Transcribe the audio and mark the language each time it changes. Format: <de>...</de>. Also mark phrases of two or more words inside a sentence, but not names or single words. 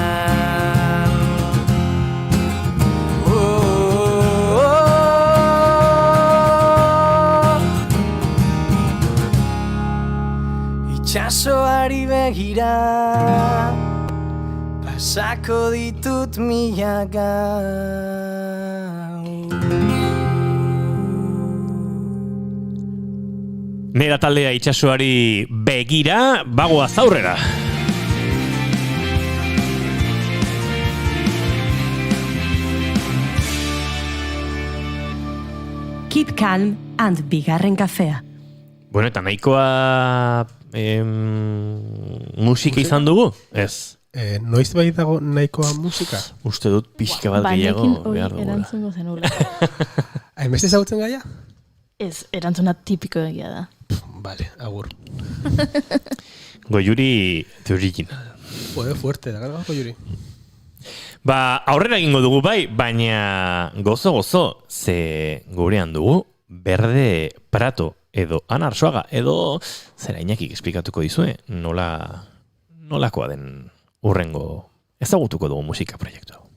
<eu>Itxasoari begira pasako ditut milaka. Nera taldea itxasoari begira, bagoaz aurrera.</eu> <en>Keep calm and</en> <eu>bigarren kafea. Bueno, eta nahikoa musika izan dugu? Ez. Noiz bai dago nahikoa musika? Uste dut pixka bat gehiago behar dugula. Erantzungo zenula. Hainbeste ezagutzen gaia? Ez, erantzuna tipiko egia da. Vale, agur.</eu> <en>Goiuri the original.</en> <es>Joder, fuerte,</es> <eu>da gara Goiuri. Ba, aurrera egingo dugu bai, baina gozo, ze gurean dugu Berde Prato edo Ana Arzuaga, edo zera Iñakik esplikatuko dizue, nolakoa den urrengo ezagutuko dugu musika proiektu.</eu>